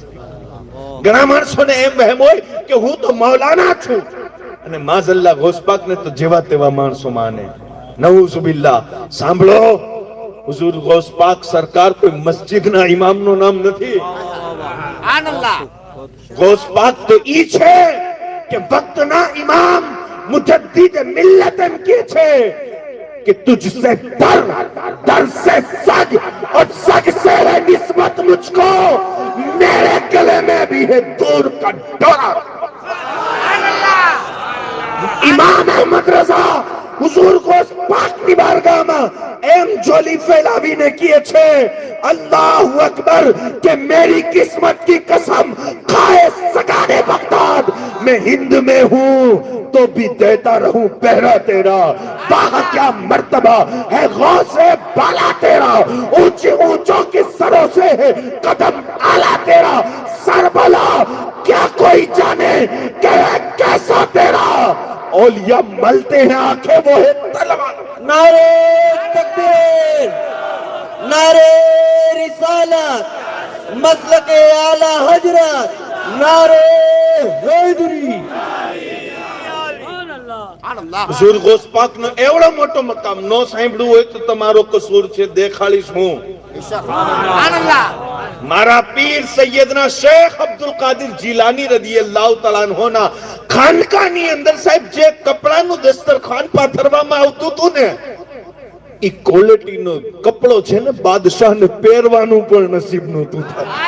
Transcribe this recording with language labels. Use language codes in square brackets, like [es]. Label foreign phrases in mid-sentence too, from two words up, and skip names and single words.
[gu] ઘણા માણસોને એમ વહેમ હોય કે હું તો મૌલાના છું, અને માઝલ્લા ગોસપાકને તો જેવા તેવા માણસો માને. નઉઝુબિલ્લાહ. સાંભળો, હુઝુર ગૌસપાક સરકાર કોઈ મસ્જિદના ઇમામનું નામ નથી. ગૌસપાક તો ઈ છે કે વક્તના ઇમામ મુજદ્દિદ મિલ્લત એમ કે છે [ur] کہ تجھ سے در سے سگ اور سگ سے ہے نسبت مجھ کو، میرے گلے میں بھی ہے دور کا ڈورا. [gu] امام احمد رضا حضور ગોસપાકની બારગાહમાં એમ જોલી ફેલાવીને કહે છે, [ar] الله أكبر [ur] کہ میری قسمت کی قسم کھائے سگانِ بغداد، میں ہند میں ہوں تو بھی دیتا رہوں پہرا تیرا، باہ کیا مرتبہ ہے غوثِ بالا تیرا، اونچی اونچوں کے سروں سے ہے قدم اعلیٰ تیرا، سربلا کیا کوئی جانے کہ ہے کیسا تیرا، اولیا ملتے ہیں آنکھیں وہ ہے تلوار. نعرے تکبیر، نعرے رسالت، مسلکِ اعلیٰ حضرت، نعرے حیدری. [gu] હુઝુર ગૌસપાકનો એવડો મોટો મકામ નો સાંભળ્યું હોય તો તમારો કસૂર છે, દેખાડીશ હું. મારા પીર સૈયદના શેખ અબ્દુલ કાદિર જીલાની રદિયલ્લાહુ તઆલા અન્હુના ખાનકાની અંદર સાહેબ જે કપડાનું દસ્તરખાન પાથરવામાં આવતું હતું ને, ઈ ક્વોલિટીનો કપડો છે ને બાદશાહને પહેરવાનું પણ નસીબ નહોતું થતું.